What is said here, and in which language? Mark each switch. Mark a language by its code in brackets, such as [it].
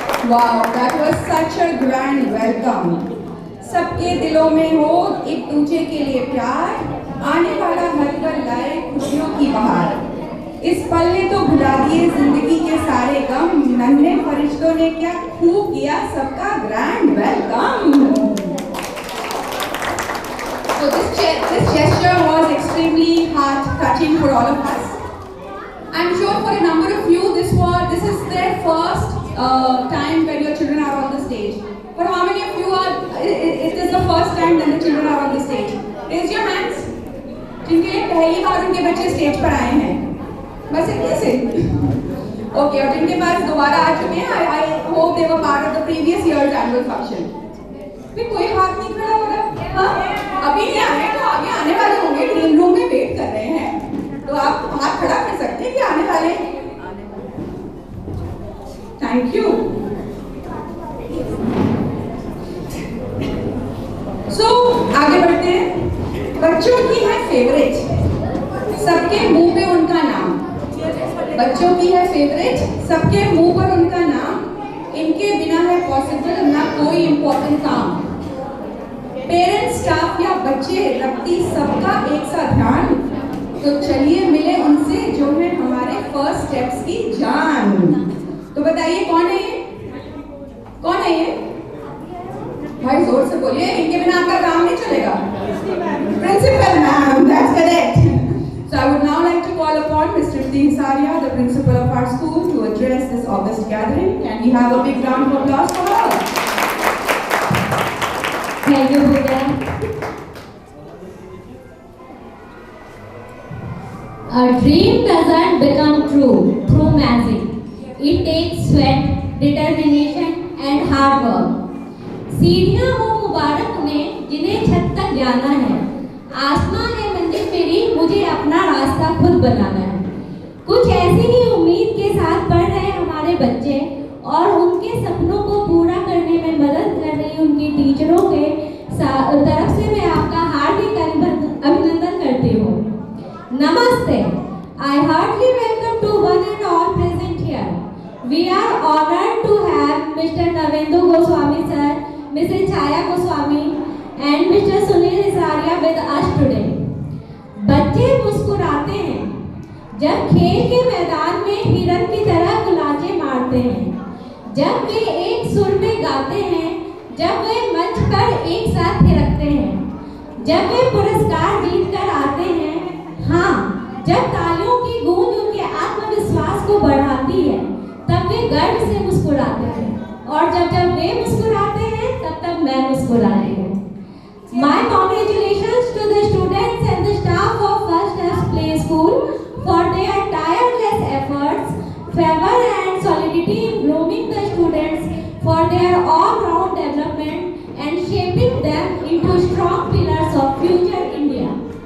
[en] Wow, that was such a grand welcome. [hi] सबके दिलों में हो एक दूसरे के लिए प्यार, आने वाला हर पल लाए खुशियों की बहार। इस पल ने तो भुला दिए जिंदगी के सारे गम, नन्हे फरिश्तों ने क्या खूब किया सबका grand welcome. [en] So this gesture was extremely heart-touching for all of us. I'm sure for a number of you, this is their first time when your children are on the stage. For how many of you it is the first time when the children are on the stage? Raise your hands. [hi] जिनके लिए पहली बार उनके बच्चे stage पर आए हैं, बस इतने से. [en] Okay, [hi] और जिनके पास दोबारा आ चुके हैं, [en] I hope they were part of the previous year's annual function. [hi] भी कोई हाथ नहीं खड़ा हो रहा? हाँ? अभी नहीं आए तो आगे आने वाले होंगे, ग्रीन रूम में वेट कर रहे हैं, तो आप हाथ खड़ा कर सकते हैं कि आने वाले. [en] Thank you. [hi] सो आगे बढ़ते हैं. बच्चों की है फेवरेट, सबके मुंह पे उनका नाम. बच्चों की है फेवरेट, सबके मुंह पर उनका नाम. इनके बिना है पॉसिबल ना कोई इम्पोर्टेंट काम. पेरेंट्स, स्टाफ या बच्चे रखती सबका एक सा ध्यान. तो चलिए मिले उनसे जो है हमारे फर्स्ट स्टेप्स की जान. तो बताइए कौन है ये? कौन है ये? भाई जोर से बोलिए, इनके बिना आपका काम नहीं चलेगा. [en] Principal ma'am, that's correct. So I would now like to call upon Mr. Saria, the principal of our school, to address this August gathering. Can we have a big round of applause for her? Thank you, Buddha. A dream doesn't become true through magic. It takes sweat, determination and hard work. [hi] सीढ़ियाँ हो मुबारक उन्हें जिन्हें छत तक जाना है. आसमां है मंजिल मेरी, मुझे अपना रास्ता खुद बनाना है. कुछ ऐसी ही उम्मीद के साथ पढ़ रहे हमारे बच्चे और उनके सपनों को पूरा करने में मदद कर रही उनकी टीचरों के तरफ से मैं आपका हार्दिक अभिनंदन करती हूँ. नमस्ते. [en] I heartily welcome to one and all present here. We are honored to have Mr. Navendu Goswami sir, Mrs. Chaya Goswami and Mr. Sunil Isaria with us today. [hi] बच्चे मुस्कुराते हैं जब खेल के मैदान में हिरन की तरह गुलाचे मारते हैं, जब वे एक सुर में गाते हैं, जब वे मंच पर एक साथ थिरकते हैं, जब वे पुरस्कार जीत कर आते हैं. हाँ, जब तालियों की गूंज उनके आत्मविश्वास को बढ़ाती है, तब वे गर्व से मुस्कुराते हैं. और जब वे मुस्कुराते हैं, तब मैं मुस्कुराती हूँ. [en] My congratulations to the students and the staff of First Steps Play School for their tireless efforts, fervor and solidity in grooming the students for their all-round development and shaping them into strong pillars of future India.